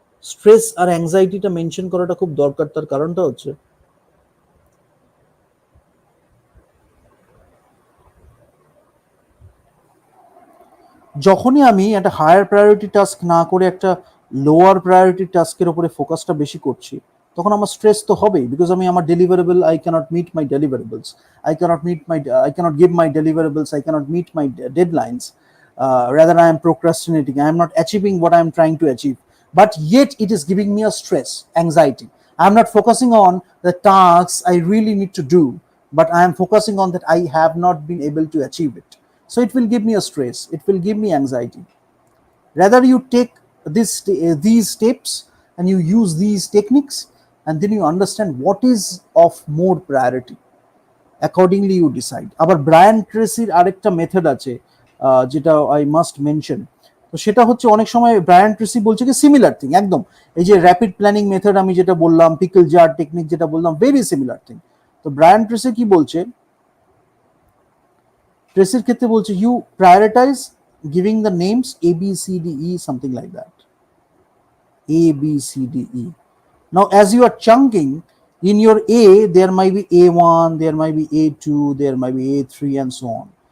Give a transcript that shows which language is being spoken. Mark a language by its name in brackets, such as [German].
[Bangla] Stress আর অ্যাংজাইটিটা mention করাটা খুব দরকার, তার কারণটা হচ্ছে যখনই আমি একটা হায়ার প্রায়োরিটি টাস্ক না করে একটা লোয়ার প্রায়োরিটি টাস্কের উপরে ফোকাসটা বেশি করছি, তখন আমার স্ট্রেস তো হবেই, বিকজ আমি আমার deliverable I cannot meet my deliverables, I [English] Can't give my deliverables, I can't meet my deadlines, rather I am procrastinating, I am not achieving what I am trying to achieve, but yet it is giving me a stress, anxiety. I am not focusing on the tasks I really need to do, but I am focusing on that I have not been able to achieve it. So it will give me a stress, it will give me anxiety. Rather you take these steps and you use these techniques, and then you understand what is of more priority. Accordingly you decide. [Bangla] আবার Brian ট্রেসির আরেকটা method আছে যেটা I must mention. তো সেটা হচ্ছে অনেক সময় Brian Tracey বলছে কি সিমিলার থিং একদম, এই যে র্যাপিড প্ল্যানিং মেথড আমি যেটা বললাম, পিকল জার টেকনিক যেটা বললাম, ভেরি সিমিলার থিং। তো ব্রায়ান ট্রেসি কি বলছে, ট্রেসির ক্ষেত্রে বলছে you prioritise giving the names A, B, C, D, E, something like that. [English] A, B, C, D, E. Now, as you are chunking, in your A, there might be A1, there might be A2, there might be A3, and so on.